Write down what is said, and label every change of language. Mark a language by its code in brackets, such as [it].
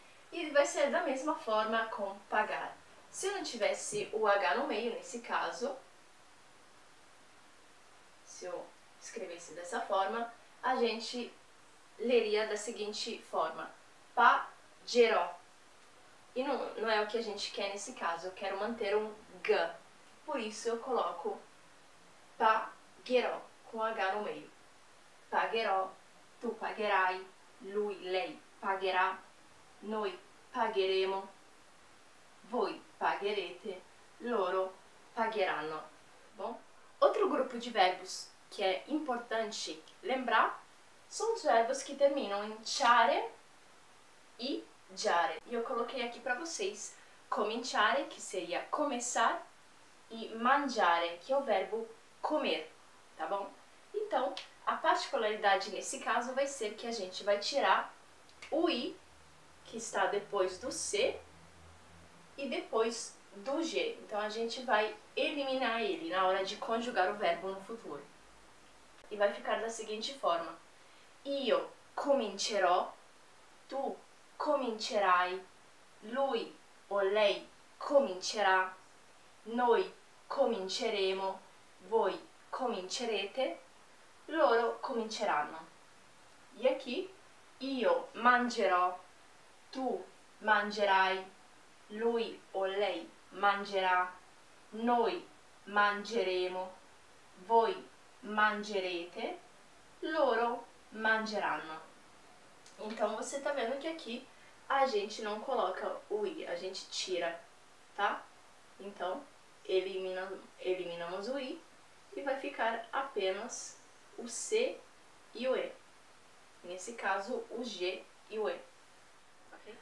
[pt] E vai ser da mesma forma com pagar. Se eu não tivesse o H no meio, nesse caso, se eu escrevesse dessa forma, a gente leria da seguinte forma, pagherò. E não é o que a gente quer nesse caso, eu quero manter um G, por isso eu coloco pagherò, com H no meio. [it] Pagherò, tu pagherai, lui, lei pagherà, noi pagheremo, voi pagherete, loro pagheranno. [pt] Bom? Outro grupo de verbos que é importante lembrar são os verbos que terminam em ciare e giare. E eu coloquei aqui para vocês cominciare, que seria começar, e mangiare, que é o verbo comer, tá bom? Então, a particularidade nesse caso vai ser que a gente vai tirar o I, que está depois do C, e depois do G. Então, a gente vai eliminar ele na hora de conjugar o verbo no futuro. E vai ficar da seguinte forma. [it] io comincerò, tu comincerai, lui o lei comincerà, noi cominceremo, voi comincerete, loro cominceranno. [pt] E aqui, [it] io mangerò, tu mangerai, lui o lei mangerà, noi mangeremo, voi mangerete, loro mangeranno. [pt] Então você tá vendo que aqui a gente não coloca o i, a gente tira, tá? Então eliminamos o i e vai ficar apenas o c e o e. Nesse caso, o g e o e. Okay?